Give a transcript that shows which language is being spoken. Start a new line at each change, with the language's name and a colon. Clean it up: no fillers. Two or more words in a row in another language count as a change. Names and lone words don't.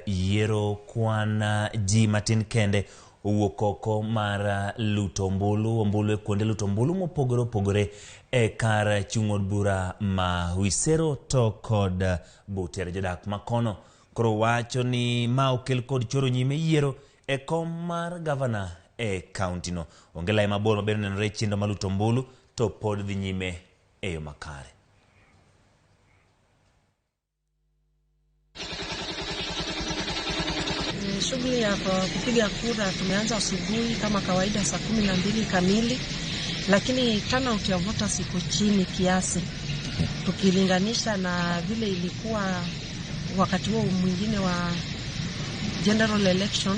Luo (Kenya and Tanzania): yiero kwan ji matin kende owuok oko mar luto ombulu kuonde luto ombulu mopogore e kar chung' od bura ma Wisero to kod Butere. Jodak makono koro wacho ni ma okel kod choro nyime yiero e kom mar gavana e kaunti no. Onge lai mabor maber nenore chiendo ma luto ombulu to pod dhi nyime e yo makare.
Swahili: Shughuli ya kupiga kura tumeanza asubuhi kama kawaida saa 12 kamili, lakini turnout ya voters iko chini kiasi tukilinganisha na vile ilikuwa wakati huo mwingine wa
English: general election.